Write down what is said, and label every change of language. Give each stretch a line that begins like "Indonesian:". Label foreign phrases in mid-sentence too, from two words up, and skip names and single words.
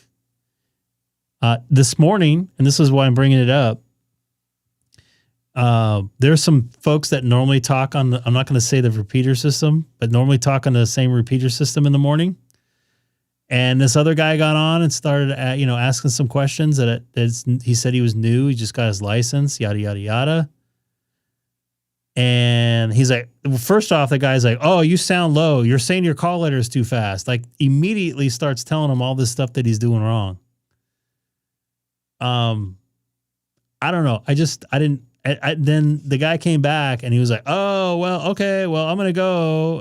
English: This morning, and this is why I'm bringing it up, there's some folks that normally talk on I'm not going to say the repeater system, but normally talk on the same repeater system in the morning. And this other guy got on and started, asking some questions he said he was new. He just got his license, yada, yada, yada. And he's like, first off, the guy's like, oh, you sound low. You're saying your call letter is too fast. Like, immediately starts telling him all this stuff that he's doing wrong. I don't know. Then the guy came back and he was like, oh, well, okay, well, I'm going to go.